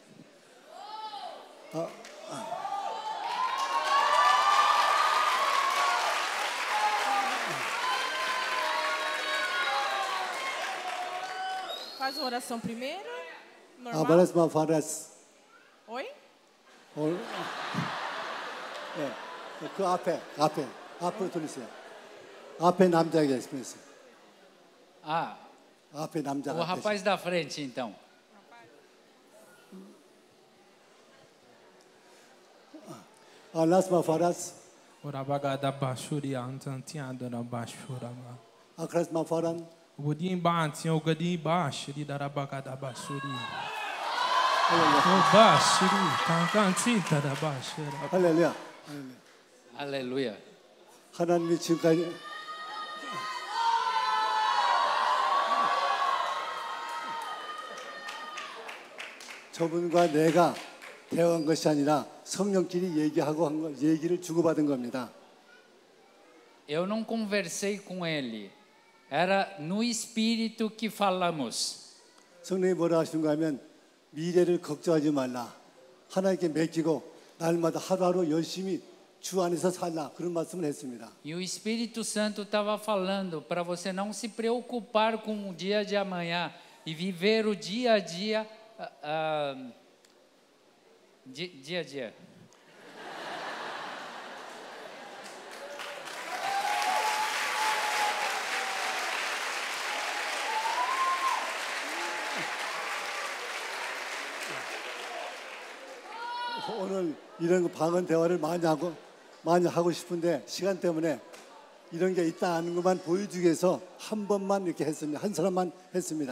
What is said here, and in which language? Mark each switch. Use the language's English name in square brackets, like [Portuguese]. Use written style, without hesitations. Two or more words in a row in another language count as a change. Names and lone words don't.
[Portuguese] Faz uma oração primeiro. Normal. 아브레스 마 파렛. Oi? [Korean] 네. 그 앞으로 돌리세요. 앞에 남자가 있으면 앞에 [Portuguese] O [Korean] 남자가 [Portuguese] rapaz da frente, então. 라스마 파라스 Orabagada bashuri antantiado na bashurama. 아크라스마 파란 Udim banti o gadi bashuri darabagada bashuri. O bashuri tantanti da bashura. [Korean] 할렐루야. [Portuguese] Aleluia. [Korean] 하나님이 지금까지 저분과 내가 대화한 것이 아니라 성령끼리 얘기하고 한 거, 얘기를 주고받은 겁니다. [Portuguese] eu não conversei com ele. Era no Espírito que falamos. [Korean] 성령이 뭐라 하시는가 하면 미래를 걱정하지 말라. 하나님께 맡기고 날마다 하루하루 열심히 주 안에서 살라. 그런 말씀을 했습니다. [Portuguese] E o Espírito Santo estava falando para você não se preocupar com o dia de amanhã e viver o dia a dia, dia a dia. [Korean] 오늘 이런 방언 대화를 많이 하고 싶은데 시간 때문에 이런 게 있다 하는 것만 보여주기 위해서 한 번만 이렇게 했습니다. 한 사람만 했습니다.